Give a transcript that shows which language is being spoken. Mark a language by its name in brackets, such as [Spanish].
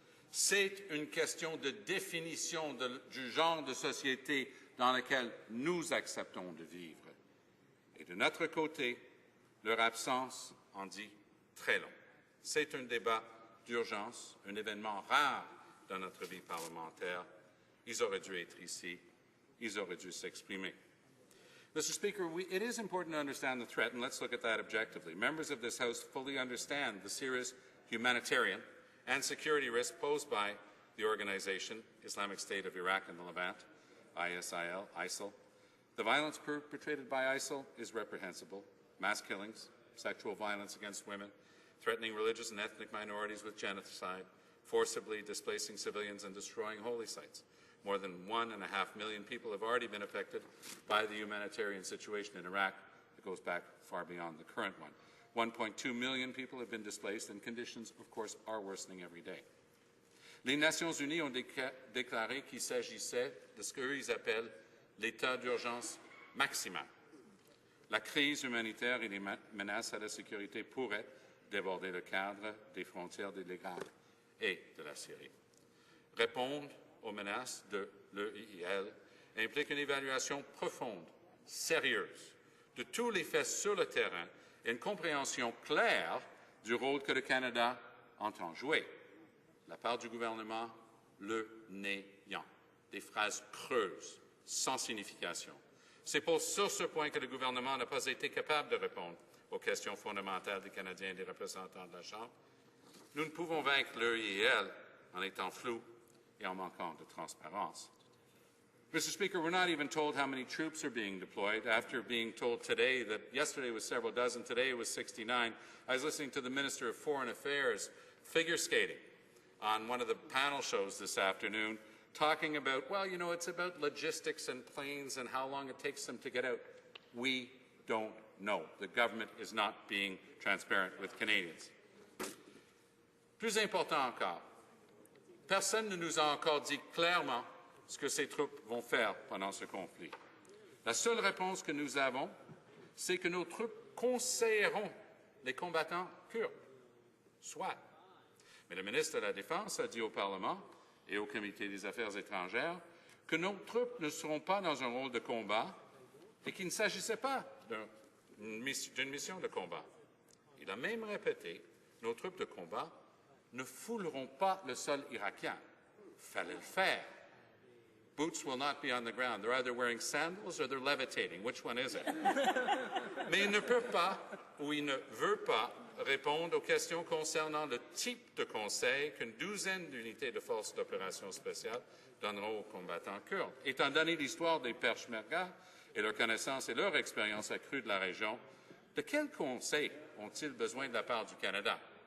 [French] C'est une question de définition du genre de société dans lequel nous acceptons de vivre. Et de notre côté, leur absence en dit très long. C'est un débat d'urgence, un événement rare dans notre vie parlementaire. Ils auraient dû être ici. Ils auraient dû s'exprimer. [English] Mr. Speaker, it is important to understand the threat, and let's look at that objectively. Members of this House fully understand the serious humanitarian and security risk posed by the organization, Islamic State of Iraq and the Levant, ISIL. The violence perpetrated by ISIL is reprehensible. Mass killings, sexual violence against women, threatening religious and ethnic minorities with genocide, forcibly displacing civilians and destroying holy sites. More than 1.5 million people have already been affected by the humanitarian situation in Iraq. It goes back far beyond the current one. 1.2 million people have been displaced, and conditions, of course, are worsening every day. [French] Les Nations Unies ont déclaré qu'il s'agissait de ce qu'eux appellent l'état d'urgence maximal. La crise humanitaire et les menaces à la sécurité pourraient déborder le cadre des frontières de l'Irak et de la Syrie. Répondre aux menaces de l'EIL implique une évaluation profonde, sérieuse, de tous les faits sur le terrain et une compréhension claire du rôle que le Canada entend jouer. La part du gouvernement, le néant. Des phrases creuses, sans signification. C'est sur ce point que le gouvernement n'a pas été capable de répondre aux questions fondamentales des Canadiens et des représentants de la Chambre. Nous ne pouvons vaincre l'EIL en étant flous et en manquant de transparence. [English] Mr. Speaker, we're not even told how many troops are being deployed after being told today that yesterday was several dozen, today it was 69. I was listening to the Minister of Foreign Affairs figure skating on one of the panel shows this afternoon, talking about, well, you know, it's about logistics and planes and how long it takes them to get out. We don't know. The government is not being transparent with Canadians. [French] Plus important encore, personne ne nous a encore dit clairement ce que ces troupes vont faire pendant ce conflit. La seule réponse que nous avons, c'est que nos troupes conseilleront les combattants kurdes. Soit. Mais le ministre de la Défense a dit au Parlement et au Comité des Affaires étrangères que nos troupes ne seront pas dans un rôle de combat et qu'il ne s'agissait pas d'une mission de combat. Il a même répété « Nos troupes de combat ne fouleront pas le sol irakien. » Fallait le faire. [English] Boots will not be on the ground. They're either wearing sandals or they're levitating. Which one is it? [French] Mais il ne peut pas ou il ne veut pas répondre aux questions concernant le type de conseil qu'une douzaine d'unités de forces d'opération spéciales donneront aux combattants kurdes. Étant donné l'histoire des Peshmerga et leur connaissance et leur expérience accrue de la région, de quel conseil ont-ils besoin de la part du Canada?